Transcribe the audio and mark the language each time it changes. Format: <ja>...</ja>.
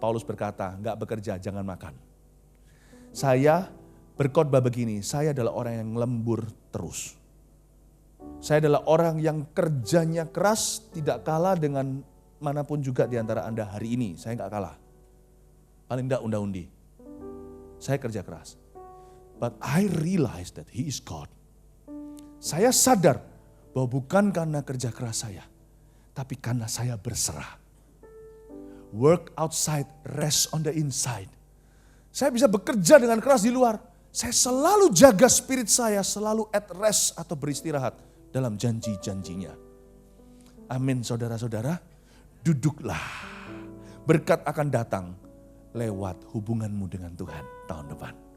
<id>Paulus berkata, nggak bekerja, jangan makan. Saya berkhotbah begini, saya adalah orang yang lembur terus. Saya adalah orang yang kerjanya keras, tidak kalah dengan manapun juga di antara Anda hari ini. Saya nggak kalah. Paling enggak unda-undi. Saya kerja keras.</id> <en>But I realize that He is God.</en> <id>Saya sadar bahwa bukan karena kerja keras saya, tapi karena saya berserah.</id> <en>Work outside, rest on the inside.</en> <id>Saya bisa bekerja dengan keras di luar. Saya selalu jaga spirit saya, selalu</id> <en>at rest</en> <id>atau beristirahat dalam janji-janjinya. Amin saudara-saudara. Duduklah. Berkat akan datang lewat hubunganmu dengan Tuhan tahun depan.</id>